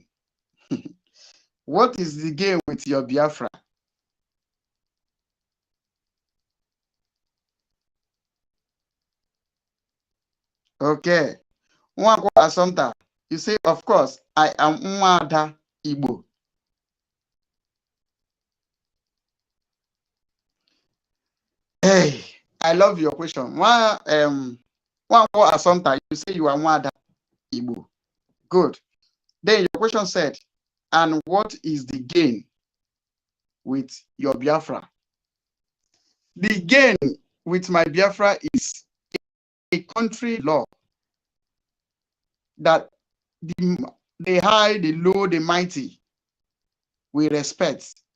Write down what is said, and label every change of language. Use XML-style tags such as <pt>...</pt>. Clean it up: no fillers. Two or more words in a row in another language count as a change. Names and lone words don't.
<en>What is the gain with your Biafra? Okay. Nwankwo Assumpta, you say, of course, I am</en> <ig>Nwada Igbo.</ig> <en>Hey, I love your question. Nwankwo Assumpta, you say you are</en> <ig>Nwada Igbo.</ig> <en>Good. Then your question said, and what is the gain with your Biafra? The gain with my Biafra is a country law that the high, the low, the mighty we respect.</en>